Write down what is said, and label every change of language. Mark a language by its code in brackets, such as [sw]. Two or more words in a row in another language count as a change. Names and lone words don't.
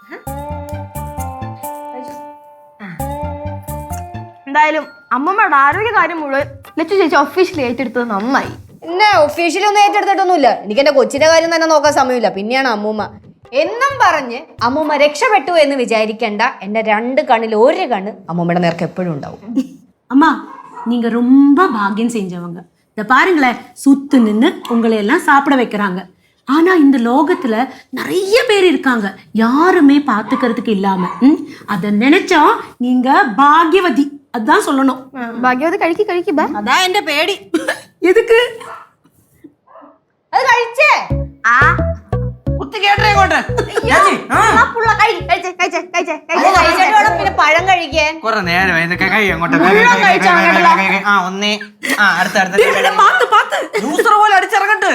[ml] എന്തായാലും അമ്മമ്മയുടെ ആരോഗ്യകാര്യം മുഴുവൻ ലച്ചു ചേച്ചി ഒഫീഷ്യലി ഏറ്റെടുത്തത് നന്നായി. പിന്നെ ഒഫീഷ്യലി ഒന്നും ഏറ്റെടുത്തിട്ടൊന്നുമില്ല. എനിക്ക് എന്റെ കൊച്ചിന്റെ കാര്യം തന്നെ നോക്കാൻ സമയമില്ല. പിന്നെയാണ് അമ്മൂമ്മ എന്നും പറഞ്ഞ് അമ്മൂമ്മ രക്ഷപ്പെട്ടു എന്ന് വിചാരിക്കണ്ട. എന്റെ 2 കണ്ണിൽ 1 കണ്ണ് അമ്മൂമ്മയുടെ നേർക്ക് എപ്പോഴും ഉണ്ടാവും. [ta] அம்மா, நீங்க ரொம்ப பாக்கியம் செஞ்சவங்க. இத பாருங்களேன், சுத்து நின்று உங்களை எல்லாம் சாப்பிட வைக்கிறாங்க. ஆனா இந்த லோகத்துல நிறைய பேர் இருக்காங்க, யாருமே பாத்துக்கிறதுக்கு இல்லாம. அத நினைச்சா நீங்க பாக்யவதி, அதான் சொல்லணும். [ml] ഭാഗ്യവതി കഴിക്ക് ബാ. അതാ എന്റെ പേടി. [ta] எதுக்கு? [ml] അത് കഴിച്ചേ. ആ കുത്തി കേട്ടേ ഇങ്ങോട്ട്. കഴിച്ചിട്ട് വേണം പിന്നെ പഴം കഴിക്കാൻ. കുറെ നേരം അങ്ങോട്ട്. ഒന്നേ, ജ്യൂസർ പോലെ അടിച്ചിറങ്ങട്ട്.